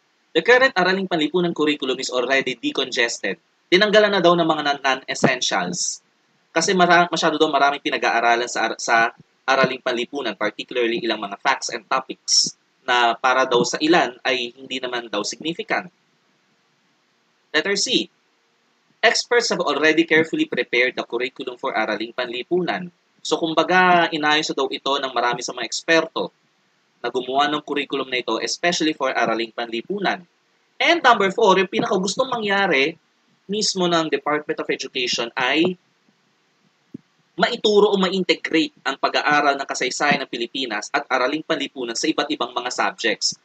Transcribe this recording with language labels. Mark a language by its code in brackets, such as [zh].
[en] The current araling panlipunan curriculum is already decongested. [tl] Tinanggalan na daw ng mga non-essentials. Kasi masyado daw maraming pinag-aaralan sa araling panlipunan, particularly ilang mga [en] facts and topics [tl] na para daw sa ilan ay hindi naman daw significant. [en] Letter C. Experts have already carefully prepared the curriculum for araling panlipunan. [tl] So kumbaga, inayos daw ito ng marami sa mga eksperto na gumawa ng curriculum na ito, [en] especially for [tl] araling panlipunan. [en] And number 4, [tl] yung pinakagustong mangyari mismo ng Department of Education ay maituro o ma-integrate ang pag-aaral ng kasaysayan ng Pilipinas at araling panlipunan sa iba't ibang mga subjects.